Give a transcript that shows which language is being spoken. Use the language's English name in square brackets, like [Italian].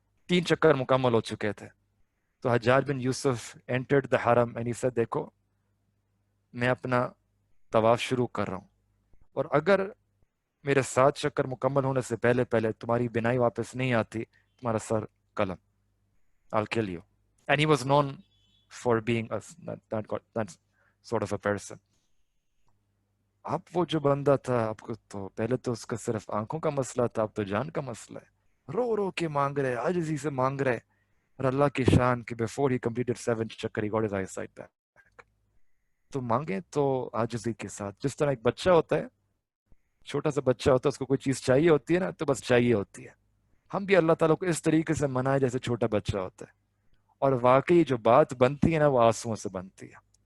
[Urdu] 3 چکر مکمل ہو چکے تھے. تو حجاج بن یوسف [English] entered the haram and he said [Urdu] دیکھو میں اپنا طواف شروع کر رہا ہوں، اور اگر میرے 7 چکر مکمل ہونے سے پہلے تمہاری بینائی واپس نہیں آتی، تمہارا سر قلم، [English] I'll kill you. And he was known for being that sort of a person. [Urdu] اب وہ جو بندہ تھا، آپ کو تو پہلے تو اس کا صرف آنکھوں کا مسئلہ تھا، اب تو جان کا مسئلہ ہے. رو رو کے مانگ رہے، عاجزی سے مانگ رہے. اور اللہ کی شان کہ [English] before he completed 7 چکر he got his eyesight back. [Urdu] تو مانگیں تو عاجزی کے ساتھ. جس طرح ایک بچہ ہوتا ہے، چھوٹا سا بچہ ہوتا ہے، اس کو کوئی چیز چاہیے ہوتی ہے نا، تو بس چاہیے ہوتی ہے. ہم بھی اللہ تعالیٰ کو اس طریقے سے منائے جیسے چھوٹا بچہ ہوتا ہے. اور واقعی جو بات بنتی ہے نا، وہ آنسوؤں سے بنتی ہے.